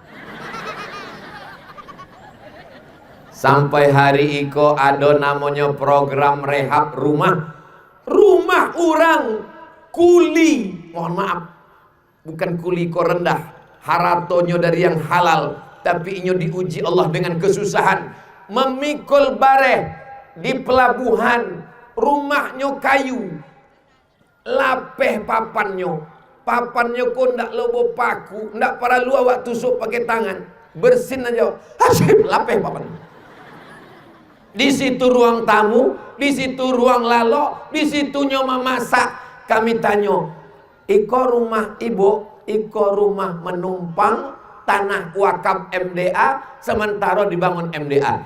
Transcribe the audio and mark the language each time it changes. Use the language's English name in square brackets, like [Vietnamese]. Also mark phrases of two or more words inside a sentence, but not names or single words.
[Minangkabau] Sampai hari iko ada namanya program rehab rumah. Rumah orang kuli, mohon maaf, bukan kuli ko rendah, haratonyo dari yang halal, tapi inyo diuji Allah dengan kesusahan. Memikul bareh di pelabuhan, rumahnya kayu, lapeh papannya ko ndak lobo paku, ndak perlu awak tusuk pakai tangan, bersin aja, hasil lapeh papannya. Di situ ruang tamu, di situ ruang lalo, di situnya memasak. Kami tanya, iko rumah ibu, iko rumah menumpang, tanah wakaf MDA, sementara dibangun MDA.